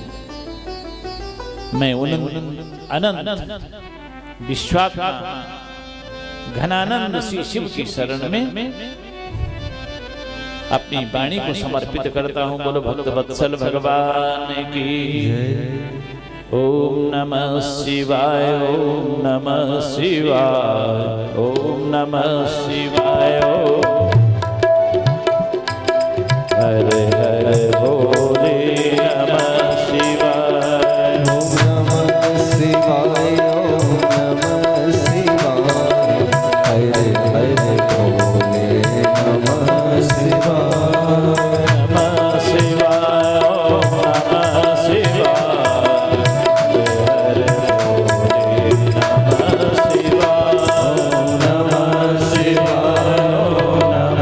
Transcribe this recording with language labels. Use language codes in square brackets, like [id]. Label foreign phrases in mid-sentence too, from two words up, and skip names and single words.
[hi] मैं उन अनंत विश्वात्मा घनानंद श्री शिव की शरण में अपनी वाणी को समर्पित करता हूँ। बोलो भक्त वत्सल भगवान की। [sa] ओम नमः शिवाय, ओम नमः शिवाय, ओम नमः शिवाय। [hi] हरे हरे बोले [sa] नमः शिवाय। ओम नमः शिवाय, ओम नमः शिवाय। [hi] हरे हरे बोले [sa] नमः शिवाय। नमः शिवाय, ओम नमः शिवाय। नमः शिवाय,